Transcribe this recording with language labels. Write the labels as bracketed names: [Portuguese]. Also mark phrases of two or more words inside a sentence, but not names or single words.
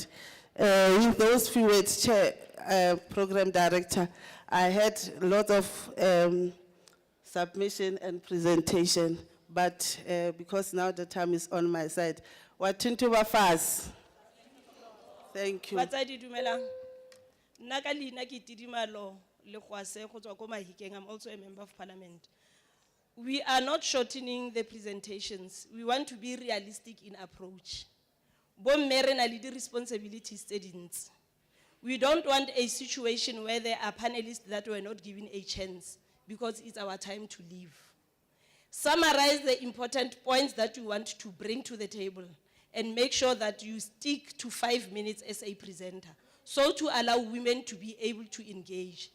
[English] In those few words, Chair, Program Director, I had a lot of submission and presentation, but because now the time is on my side. [Zulu] Wathint Abafazi. [English] Thank you. [Tswana] Batsadi dumelang. Nna ka leina ke Tidimalo Lekgwase go tswa ko Mahikeng. [English] I'm also a member of parliament. We are not shortening the presentations. We want to be realistic in approach. [Tswana] Bomme re na le di responsibilities tse dintsi. [English] We don't want a situation where there are panelists that were not given a chance because it's our time to leave. Summarize the important points that you want to bring to the table and make sure that you stick to 5 minutes as a presenter, so to allow women to be able to engage.